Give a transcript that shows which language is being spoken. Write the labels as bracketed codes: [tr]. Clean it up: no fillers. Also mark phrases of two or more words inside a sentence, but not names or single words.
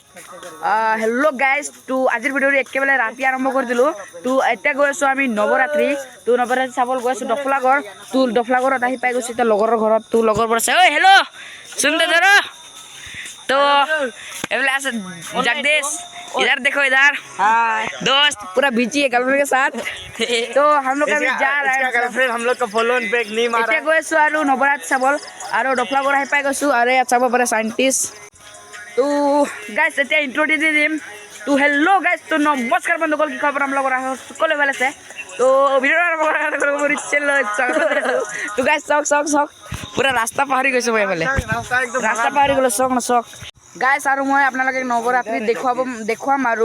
[en] hello guys [as] তো আজিৰ ভিডিঅ'টো একেবাৰে ৰাতি আৰম্ভ কৰি দিলোঁ তো এতিয়া গৈ আছোঁ আমি নৱৰাত্ৰি তো নৱৰাত্ৰি চাবলৈ গৈ আছোঁ দফলাগড় তো দফলাগড়ত আহি পাই গৈছোঁ এতিয়া লগৰৰ ঘৰত তো লগৰবোৰ আছে ঐ হেল্ল' [hi] सुनते जरा तो ऐसे जगदीश इधर देखो इधर दोस्त पूरा बिजी है गर्लफ्रेंड के साथ तो हम लोग अभी जा रहे हैं गर्लफ्रेंड हम लोग का [en] follow back [hi] नहीं मारा [as] এতিয়া গৈ আছোঁ আৰু নৱৰাত্ৰি চাবল আৰু দফলাগড় আহি পাই গৈছোঁ আৰু ইয়াত চাব পাৰে সাইণ্টিষ্ট তো গাইজ এতিয়া ইন্ট্ৰ দি দিম তো [en] hello guys [as] তো নমস্কাৰ বন্ধুসকল কি খবৰ আপোনালোকৰ সকলো ভাল আছে তো ভিডিঅ'টো আৰম্ভ কৰাৰ তো গাইজ চাওক পুৰা ৰাস্তা পাহৰি গৈছোঁ মই এইফালে ৰাস্তা পাহৰি গ'লোঁ চাওক গাইজ আৰু মই আপোনালোকে নৱৰাত্ৰি দেখুৱাম আৰু